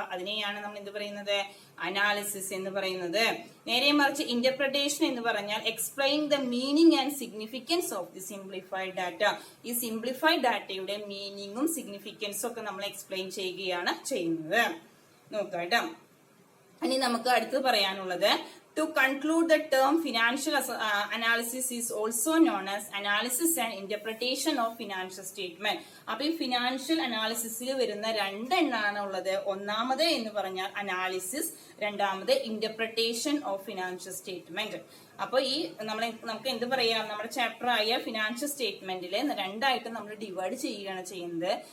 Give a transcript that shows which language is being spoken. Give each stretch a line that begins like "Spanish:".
Malayalam: അതിനെയാണ് നമ്മൾ എന്ത് പറയുന്നത്? അനാലിസിസ് എന്ന് പറയുന്നത്. നേരെ മറിച്ച് ഇന്റർപ്രിട്ടേഷൻ എന്ന് പറഞ്ഞാൽ
English: Explain the meaning and significance of the simplified data.
Malayalam: ഈ സിംപ്ലിഫൈഡ് ഡാറ്റയുടെ മീനിങ്ങും സിഗ്നിഫിക്കൻസും ഒക്കെ നമ്മൾ എക്സ്പ്ലെയിൻ ചെയ്യുകയാണ് ചെയ്യുന്നത്. നോക്കാം കേട്ടോ. ഇനി നമുക്ക് അടുത്ത് പറയാനുള്ളത്,
English: to conclude, the term financial analysis is also known as analysis and interpretation of financial statement.
Malayalam: അപ്പൊ ഈ ഫിനാൻഷ്യൽ അനാലിസിസിൽ വരുന്ന രണ്ടെണ്ണാണ് ഉള്ളത്. ഒന്നാമത് എന്ന് പറഞ്ഞാൽ അനാലിസിസ്, രണ്ടാമത് ഇന്റർപ്രിട്ടേഷൻ ഓഫ് ഫിനാൻഷ്യൽ സ്റ്റേറ്റ്മെന്റ്. അപ്പൊ ഈ നമുക്ക് എന്ത് പറയാം? നമ്മുടെ ചാപ്റ്റർ ആയ ഫിനാൻഷ്യൽ സ്റ്റേറ്റ്മെന്റിൽ രണ്ടായിട്ട് നമ്മൾ ഡിവൈഡ് ചെയ്യുകയാണ് ചെയ്യുന്നത്.